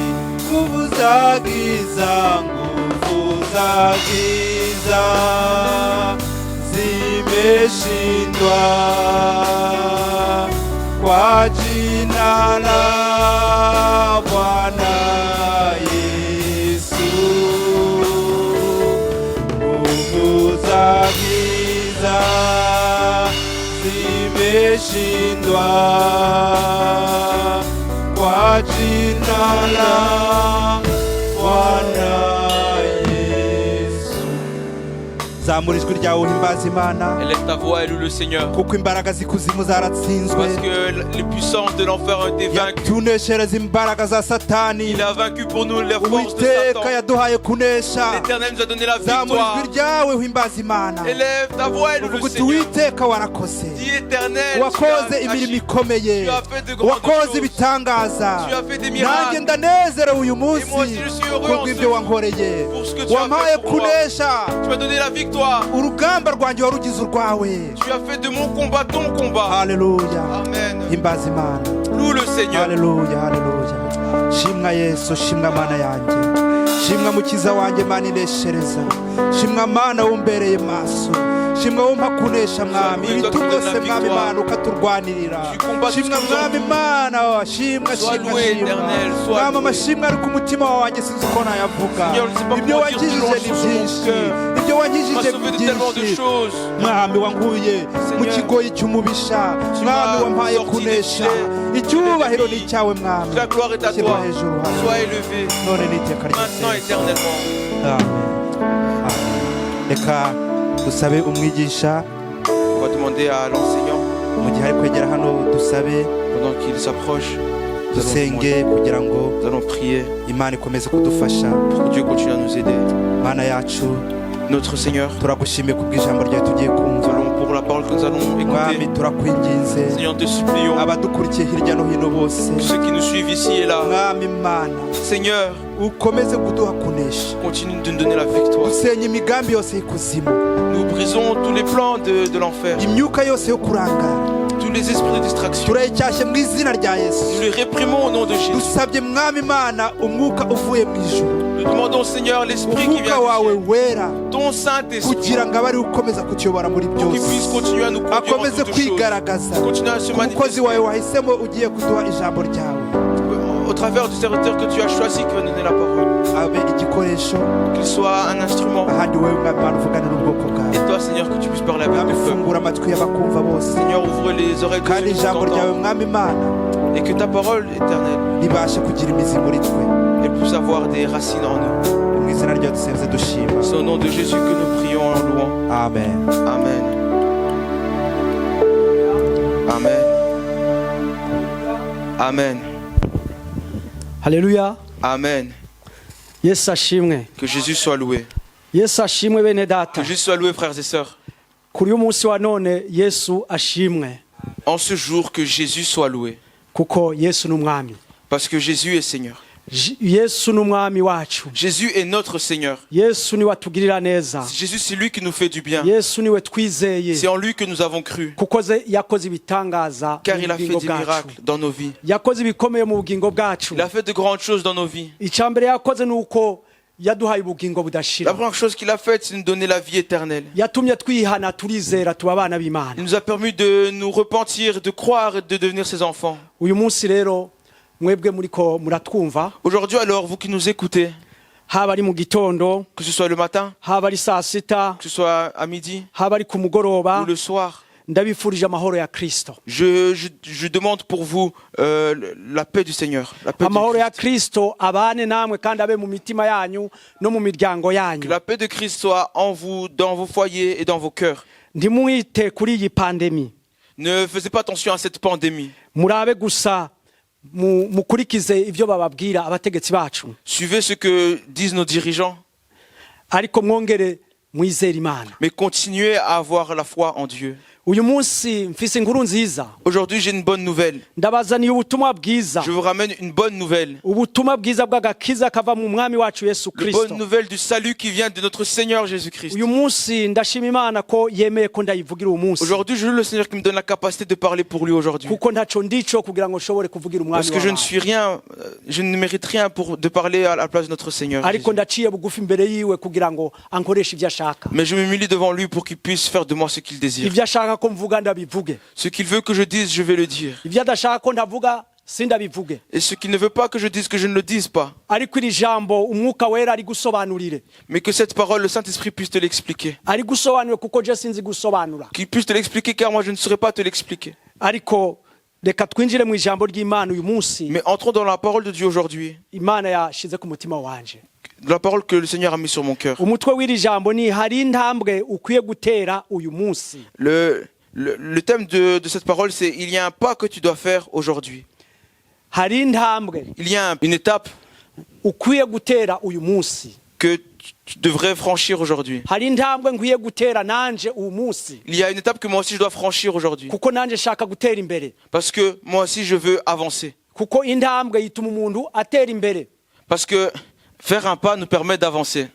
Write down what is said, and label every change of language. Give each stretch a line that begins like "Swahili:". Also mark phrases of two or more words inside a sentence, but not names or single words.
Swahili: Nguvu za giza, nguvu za giza zimeshindwa kwa jina la Bwana Yesu. Nguvu za giza zimeshindwa kwa jina la Bwana Yesu.
Kinyarwanda: zamura ijwi ryawe uhimbaza Imana,
French: Élève ta voix et loue le Seigneur.
Kinyarwanda: kuko imbaraga z'ikuzimu zaratsinzwe.
French: Parce que les puissances de l'enfer ont été vaincues.
Kinyarwanda: yatuneshereza imbaraga za Satani.
French: Il a vaincu pour nous les forces de
Kinyarwanda: Uwiteka
French: Satan.
Kinyarwanda: yaduhaye kunesha.
French: L'Éternel nous a donné la
Kinyarwanda: zamura
French: victoire.
Kinyarwanda: ijwi ryawe uhimbaza Imana,
French: Élève ta voix et loue
Kinyarwanda: uvuga
French: le
Kinyarwanda: uti
French: Seigneur.
Kinyarwanda: Uwiteka warakoze,
French: Dis Éternel,
Kinyarwanda: wakoze
French: tu as
Kinyarwanda: imirimo agi. ikomeye,
French: Tu as fait de grandes
Kinyarwanda: wakoze
French: choses.
Kinyarwanda: ibitangaza.
French: Tu as fait des
Kinyarwanda: nanjye
French: miracles.
Kinyarwanda: ndanezerewe uyu
French: Et moi
Kinyarwanda: munsi
French: aussi je suis heureux en ce
Kinyarwanda: kubw'ibyo
French: jour
Kinyarwanda: wankoreye.
French: pour ce que tu as
Kinyarwanda: wampaye
French: fait pour moi.
Kinyarwanda: kunesha,
French: Tu m'as donné la victoire.
Kinyarwanda: urugamba rwanjye warugize urwawe.
French: Tu as fait de mon combat ton combat.
Kinyarwanda: Haleluya, Amen. himbaza Imana.
French: Loue le Seigneur.
Kinyarwanda: Haleluya, haleluya. Shimwa Yesu, shimwa Mana yanjye, shimwa Mukiza wanjye Mana ineshereza, shimwa Mana wumbereye maso, shimwa wumpa kunesha Mwami, ibiti byose Mwami Mana ukaturwanirira. Shimwa Mwami Mana, shimwa shimwa shimwa Mwami, amashimwe ari ku mutima wanjye sinzi uko nayavuga. Ibyo wankijije ni byinshi, ibyo wankijije ni byinshi Mwami, wankuye mu kigoyi cy'umubisha, Mwami wampaye kunesha. Icyubahiro ni icyawe Mwami,
French: La gloire est à
Kinyarwanda: shyirwa
French: toi.
Kinyarwanda: hejuru hano
French: Sois élevé
Kinyarwanda: none n'iteka
French: maintenant
Kinyarwanda: ryose.
French: éternellement.
Kinyarwanda: Amen. Amen. Reka dusabe umwigisha
French: On va demander à l'enseignant,
Kinyarwanda: mu gihe ari kwegera hano, dusabe
French: pendant qu'il s'approche, nous allons
Kinyarwanda: dusenge kugira ngo
French: nous allons prier
Kinyarwanda: Imana ikomeze kudufasha.
French: pour que Dieu continue à nous aider.
Kinyarwanda: Mana yacu,
French: Notre Seigneur,
Kinyarwanda: turagushimiye kubw'ijambo ryawe tugiye
French: nous
Kinyarwanda: kumva.
French: allons pour la parole que nous allons
Kinyarwanda: Mwami,
French: écouter.
Kinyarwanda: turakwinginze
French: Seigneur, nous te supplions,
Kinyarwanda: abadukurikiye hirya no hino bose,
French: que ceux qui nous suivent ici et là,
Kinyarwanda: Mwami Mana,
French: Seigneur,
Kinyarwanda: ukomeze kuduha kunesha.
French: continue de nous donner la victoire.
Kinyarwanda: Dusenye imigambi yose y'ikuzimu,
French: Nous brisons tous les plans de l'enfer,
Kinyarwanda: imyuka yose yo kurangara
French: tous les esprits de distraction.
Kinyarwanda: turayicyashye mu izina rya
French: Nous
Kinyarwanda: Yesu.
French: les réprimons au nom de Jésus.
Kinyarwanda: Dusabye Mwami Mana umwuka uvuye mu ijuru,
French: Nous demandons, Seigneur, l'Esprit qui vient
Kinyarwanda: umwuka wawe
French: du ciel,
Kinyarwanda: wera,
French: ton Saint-Esprit,
Kinyarwanda: kugira ngo abe ari ukomeza kutuyobora muri
French: pour qu'il puisse
Kinyarwanda: byose,
French: continuer à nous conduire en
Kinyarwanda: akomeze
French: toutes choses,
Kinyarwanda: kwigaragaza
French: continuer à se
Kinyarwanda: ku mukozi
French: manifester
Kinyarwanda: wawe wahisemo ugiye kuduha ijambo ryawe,
French: au travers du serviteur que tu as choisi qui va donner la parole.
Kinyarwanda: abe igikoresho
French: Qu'il soit un instrument.
Kinyarwanda: ahandi wowe Mwami Mana uvugane n'ubwoko bwawe.
French: Et toi, Seigneur, que tu puisses parler avec
Kinyarwanda: Mwami,
French: le peuple.
Kinyarwanda: fungura amatwi y'abakumva bose,
French: Seigneur, ouvre les oreilles de ceux
Kinyarwanda: kandi
French: qui nous
Kinyarwanda: ijambo ryawe
French: entendent.
Kinyarwanda: Mwami Mana
French: Et que ta parole éternelle,
Kinyarwanda: ribashe kugira imizi muri twe.
French: elle puisse avoir des racines en nous.
Kinyarwanda: Mu izina ryawe dusenze dushima,
French: C'est au nom de Jésus que nous prions en louant.
Kinyarwanda: amen. Amen. Amen. Amen. Haleluya. Amen. Yesu ashimwe.
French: Que Jésus soit loué.
Kinyarwanda: Yesu ashimwe bene data.
French: Que Jésus soit loué, frères et sœurs.
Kinyarwanda: Kuri uyu munsi wa none Yesu ashimwe
French: En ce jour, que Jésus soit loué.
Kinyarwanda: kuko Yesu ni umwami.
French: Parce que Jésus est Seigneur.
Kinyarwanda: Yesu ni umwami wacu.
French: Jésus est notre Seigneur.
Kinyarwanda: Yesu ni watugirira neza.
French: Jésus, c'est lui qui nous fait du bien.
Kinyarwanda: Yesu ni we twizeye
French: C'est en lui que nous avons cru.
Kinyarwanda: kuko yakoze ibitangaza
French: Car
Kinyarwanda: mu
French: il a fait
Kinyarwanda: bugingo
French: des
Kinyarwanda: bwacu.
French: miracles dans nos vies.
Kinyarwanda: Yakoze ibikomeye mu bugingo bwacu.
French: Il a fait de grandes choses dans nos vies.
Kinyarwanda: Icyambere yakoze ni uko yaduhaye ubugingo
French: La
Kinyarwanda: budashira.
French: première chose qu'il a faite, c'est de nous donner la vie éternelle.
Kinyarwanda: Yatumye twihana turizera tuba abana b'Imana.
French: Il nous a permis de nous repentir, de croire et de devenir ses enfants.
Kinyarwanda: Uyu munsi rero mwebwe muriko muratwumva,
French: Aujourd'hui, alors, vous qui nous écoutez,
Kinyarwanda: haba ari mu gitondo,
French: que ce soit le matin,
Kinyarwanda: haba ari saa sita,
French: que ce soit à midi
Kinyarwanda: haba ari ku mugoroba,
French: ou le soir,
Kinyarwanda: ndabifurije amahoro ya Kristo.
French: je demande pour vous la paix du Seigneur. La paix,
Kinyarwanda: Amahoro
French: du
Kinyarwanda: ya
French: Christ.
Kinyarwanda: Kristo abane namwe kandi abe mu mitima yanyu no mu miryango
French: Que
Kinyarwanda: yanyu.
French: la paix de Christ soit en vous, dans vos foyers et dans vos cœurs.
Rundi: Ntimwite kuri iyi pandemi.
French: Ne faisez pas attention à cette pandémie.
Rundi: Murabe gusa mukurikize ivyo bababwira abategetsi bacu.
French: Suivez ce que disent nos dirigeants,
Rundi: Ariko mwongere mwizere Imana.
French: mais continuez à avoir la foi en Dieu.
Rundi: uyu munsi mfise inkuru nziza
French: Aujourd'hui, j'ai une bonne nouvelle.
Rundi: ndabazaniye ubutumwa bwiza
French: Je vous ramène une bonne nouvelle.
Rundi: ubutumwa bwiza bw'agakiza kava mu mwami wacu Yesu
French: Une
Rundi: Kristo.
French: bonne nouvelle du salut qui vient de notre Seigneur Jésus-Christ.
Rundi: uyu munsi ndashima Imana ko yemeye ko ndayivugira uyu munsi
French: Aujourd'hui, je loue le Seigneur qui me donne la capacité de parler pour lui aujourd'hui.
Rundi: kuko ntaco ndico kugira ngo nshobore kuvugira umwami
French: Parce que je ne
Rundi: wacu
French: suis rien, je ne mérite rien de parler à la place de notre Seigneur.
Rundi: ariko
French: Jésus.
Rundi: ndaciye bugufi imbere yiwe kugira ngo ankoreshe ibyo ashaka
French: Mais je me m'humilie devant lui pour qu'il puisse faire de moi ce qu'il désire.
Rundi: ibyo ashaka ko mvuga ndabivuge
French: Ce qu'il veut que je dise, je vais le dire.
Rundi: ibyo adashaka ko ndavuga sindabivuge
French: Et ce qu'il ne veut pas que je dise, que je ne le dise pas.
Rundi: ariko iri jambo umwuka wera ari gusobanurire
French: Mais que cette parole, le Saint-Esprit puisse te l'expliquer.
Rundi: ari gusobanurire kuko je sinzi gusobanura
French: Qu'il puisse te l'expliquer car moi je ne saurais pas te l'expliquer.
Rundi: ariko reka twinjire mu ijambo ry'Imana uyu munsi
French: Mais entrons dans la parole de Dieu aujourd'hui.
Rundi: Imana yashize ku mutima wanje
French: La parole que le Seigneur a mis sur mon cœur.
Rundi: umutwe w'iri jambo ni hari intambwe ukwiye gutera uyu munsi
French: Le thème de cette parole, c'est il y a un pas que tu dois faire aujourd'hui.
Rundi: hari intambwe
French: Il y a une étape
Rundi: ukwiye gutera uyu munsi
French: que tu devrais franchir aujourd'hui.
Rundi: hari intambwe nkwiye gutera nanje uyu munsi
French: Il y a une étape que moi aussi je dois franchir aujourd'hui.
Rundi: kuko nanje shaka gutera imbere
French: Parce que moi aussi je veux avancer.
Rundi: kuko intambwe yituma umuntu atera imbere
French: Parce que faire un pas nous permet d'avancer.